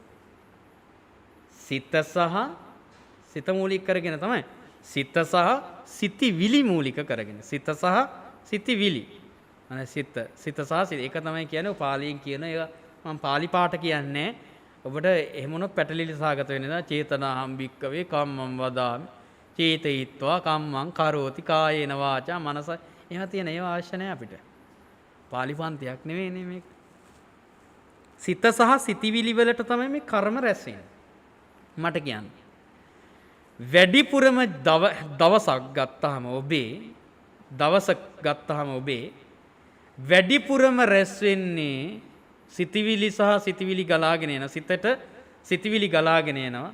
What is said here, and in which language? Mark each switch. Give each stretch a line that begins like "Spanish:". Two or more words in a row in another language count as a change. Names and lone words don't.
Sinhala: සිත සහ සිත මූලික කරගෙන තමයි. සිත සහ සිතිවිලි මූලික කරගෙන. සිත සහ සිතිවිලි. අනේ සිත සහ සිත ඒක තමයි කියන්නේ පාලියෙන් කියන එක මම පාලි පාඨ කියන්නේ. ඔබට එහෙම උනොත් පැටලිලි සාගත වෙන්නේ නැහැ.
Pali: චේතනාහම් භික්කවේ කම්මං වදාමි. චේතයිත්වා කම්මං කරෝති කායේන වාචා මනස.
Sinhala: එහෙම තියෙන ඒවා අවශ්‍ය නැහැ අපිට. පාලි පන්තියක් නෙවෙයිනේ මේක. සිත සහ සිතිවිලි වලට තමයි මේ කර්ම රැස් වෙන්නේ. මට කියන්න. වැඩිපුරම දවසක් ගත්තාම ඔබේ වැඩිපුරම රැස් වෙන්නේ සිතිවිලි සහ සිතිවිලි ගලාගෙන එන සිතට සිතිවිලි ගලාගෙන එනවා.